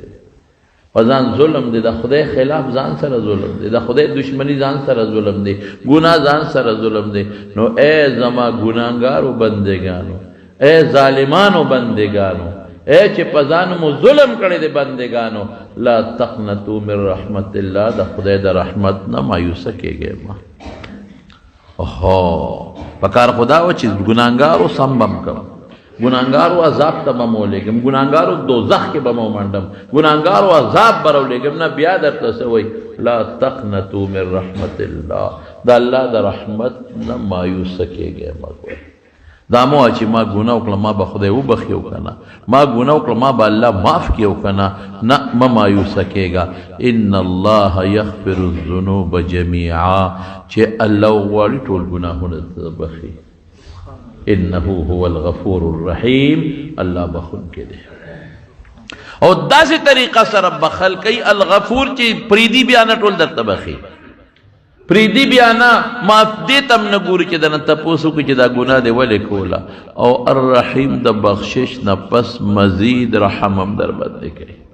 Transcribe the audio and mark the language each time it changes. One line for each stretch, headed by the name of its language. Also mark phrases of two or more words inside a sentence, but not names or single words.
Pashto: په ځان ظلم دی، د خدای خلاف ځان سره ظلم دی، د خدای دشمنی ځان سره ظلم دی، ګناه ځان سره ظلم دی. نو اے زما ګناهګارو بندگانو، اے ظالمانو بندگانو، اے چې په ځان مو ظلم کړی دی بندگانو،
Arabic: لا تقنطوا من رحمت الله،
Pashto: د خدای د رحمت نه مایوسه کېږئ ما. اوهو پکار خدا و چې ګناهګارو سم بم کوم، ګناهګارو عذاب ته به مو لېږم، ګناهګارو دوزخ کې به مو منډم، ګناهګارو عذاب به راولېږم. نه بیا درته څه وایي،
Arabic: لا تقنطوا من رحمت الله،
Pashto: د الله د رحمت نه مایوسه کېږئ مه. دا مو چې ما ګناه وکړه ما به خدای وبخي او که نه، ما ګناه وکړه ما به الله معاف کړي او که نه، نه مه مایوسه کېږه.
Arabic: ان الله یغفر الذنوب جمیعا،
Pashto: چې الله وغواړي ټول ګناهونه ته بخي.
Arabic: انه هو الغفور الرحیم،
Pashto: الله بخونکی دی. او داسې طریقه سره بخل کوي الغفور چې پریدي بیا نه ټول درته بخي، پریدي بیا نه معاف دې تم نه ګوري چې دنه تپوس وکړي چې دا ګناه دی ولې کوله. او الرحیم د بخشش نه پس مزید رحم هم در باندې کوي.